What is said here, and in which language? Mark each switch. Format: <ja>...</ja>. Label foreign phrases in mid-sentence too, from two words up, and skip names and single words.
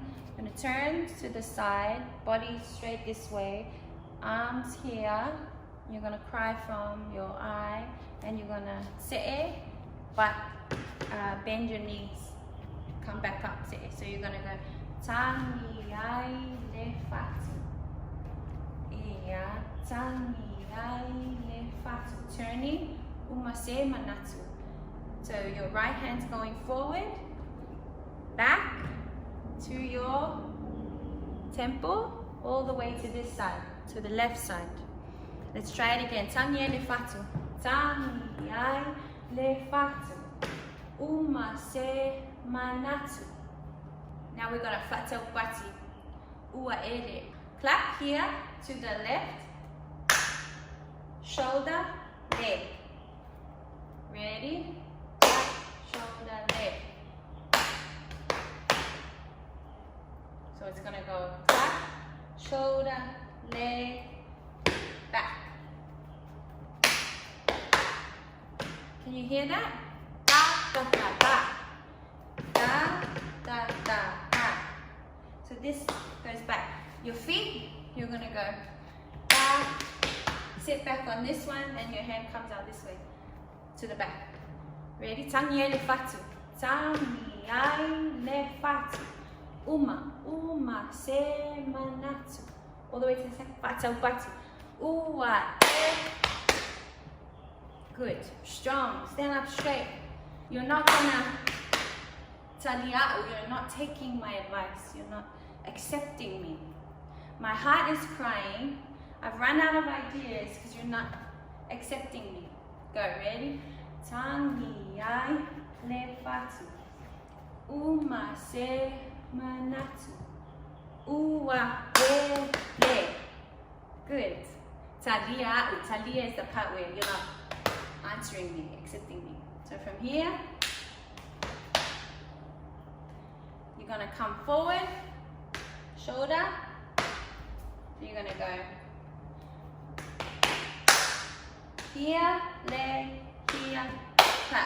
<en>I'm going to turn to the side, body straight this way, arms here. You're going to cry from your eye, and you're going to se'e, but bend your knees, come back up, se'e. So you're going to go</en> <sm>Tagi fatu, ia Tagi fatu,</sm> <en>turning.</en> <sm>Umase manatu.</sm> <en>So your right hand's going forward, back to your temple, all the way to this side, to the left side. Let's try it again.</en> <sm>Tagi fatu. Tagi fatu. Umase manatu.</sm> <en>Now we're gonna</en> <sm>fatu pati. Ua ere.</sm> <en>Clap here to the left. Shoulder, leg. Ready? Back, shoulder, leg. So it's gonna go back, shoulder, leg, back. Can you hear that? Da, da, da, da. Da, da, da, da. So this goes back. Your feet, you're gonna go da, sit back on this one, and your hand comes out this way to the back. Ready?</en> <sm>Tangi le fatu. Tangi le fatu. Uma, uma, se manatu.</sm> <en>All the way to the second.</en> <sm>Fatu, fatu. Ua,</sm> <en>good. Strong. Stand up straight. You're not gonna talia'u. You're not taking my advice. You're not accepting me. My heart is crying. I've run out of ideas because you're not accepting me. Go, ready?</en> <sm>Tangi le fatu. Uma se manatu. Ua le. Good. Talia'u.</sm> <en>Talia is the part where you're not answering me, accepting me. So from here, you're gonna come forward, shoulder. You're gonna go here, leg, here, clap.</en>